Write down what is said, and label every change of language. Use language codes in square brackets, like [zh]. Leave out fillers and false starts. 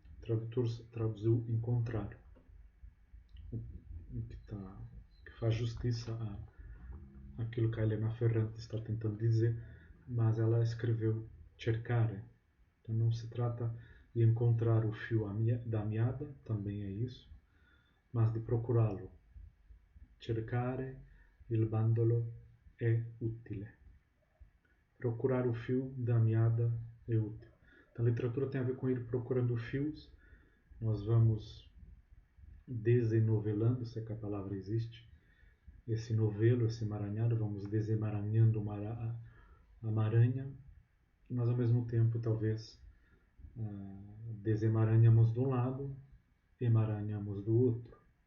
[pt] O tradutor traduziu encontrar, que faz justiça àquilo que a Helena Ferrante está tentando dizer, mas ela escreveu cercare. Então não se trata de encontrar o fio da meada, também é isso, mas de procurá-lo. [it] Cercare il bandolo è utile. [pt] Procurar o fio da meada é útil. Então, a literatura tem a ver com ir procurando fios. Nós vamos desenovelando, se é que a palavra existe, esse novelo, esse emaranhado, vamos desemaranhando uma aranha, mas ao mesmo tempo talvez desemaranhamos de um lado, emaranhamos do outro.